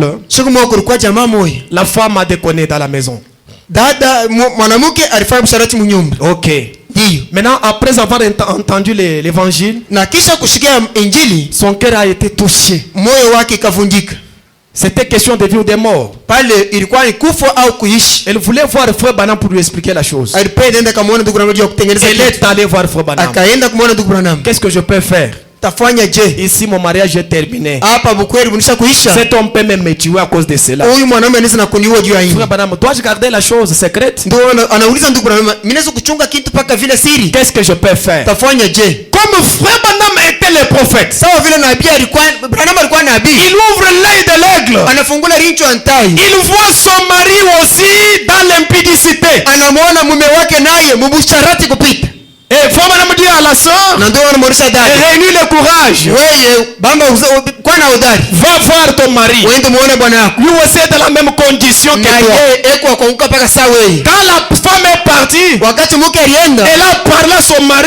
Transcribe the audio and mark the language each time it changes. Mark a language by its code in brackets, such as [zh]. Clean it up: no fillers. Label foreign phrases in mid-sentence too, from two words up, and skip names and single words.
[fr] La femme a déconné dans la maison. Ok. Maintenant, après avoir entendu l'évangile, son cœur a été touché. C'était question de vie ou de mort. [sw] Pale ilikuwa ni kufa au kuishi. [fr] Elle voulait voir frère Branham pour lui expliquer la chose. [sw] Alipenda kumuona ndugu Branham kutengeneza. [fr] Elle est allée voir frère Branham. [sw] Akaenda kumuona ndugu Branham. [fr] Qu'est-ce que je peux faire? [sw] Tafanya je? [fr] Ici mon mariage est terminé. [sw] Hapa bukweli bunisha kuisha. [fr] Cet homme peut même me tuer à cause de cela. [sw] Huyu mwanaume anaweza kuniua juu ya hili. [fr] Frère Branham, dois-je garder la chose secrète? [sw] Ndio anauliza ndugu Branham, mimi naweza kuchunga kitu paka vile siri? [fr] Qu'est-ce que je peux faire? [sw] Tafanya je? [fr] Comme frère Branham était le prophète. [sw] Sawa vile nabii alikuwa, Branham alikuwa nabii. [fr] Il ouvre l'œil de l'aigle. [sw] Anafungula rincho antai. [fr] Il voit son mari aussi dans l'impudicité. [sw] Anamuona mume wake naye mubusharati kupita. [fr] Et faut madame dire à la sœur, réunis le courage. Va voir ton mari. Lui aussi est dans la même condition que toi. Quand la femme est partie, elle a parlé à son mari.